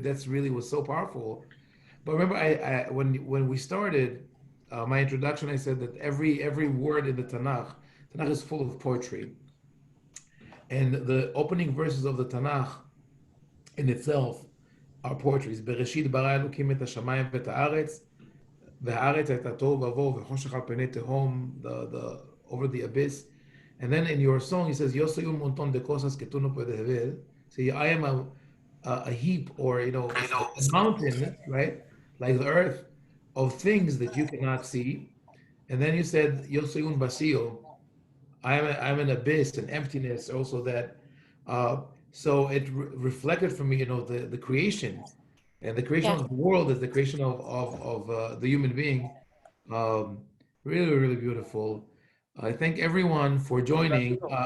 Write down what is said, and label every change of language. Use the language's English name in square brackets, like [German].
[English] That's really was so powerful. But remember, when we started my introduction, I said that every word in the Tanakh is full of poetry, and the opening verses of the Tanakh in itself are poetries. [Hebrew] Bereshit bara Elokim et hashamayim v'et haaretz, v'haaretz הייתה תוהו ובוהו וחושך על פני תהום, [English] the over the abyss. And then in your song, he says, [Spanish] Yo soy un montón de cosas que tú no puedes ver. [English] See, I am a heap, or a mountain, right? Like the earth, of things that you cannot see. And then you said, [Spanish] Yo soy un vacío. [English] I'm an abyss, an emptiness, also that. So it reflected for me, the creation, and the creation of the world is the creation of the human being. Really, really beautiful. I thank everyone for joining.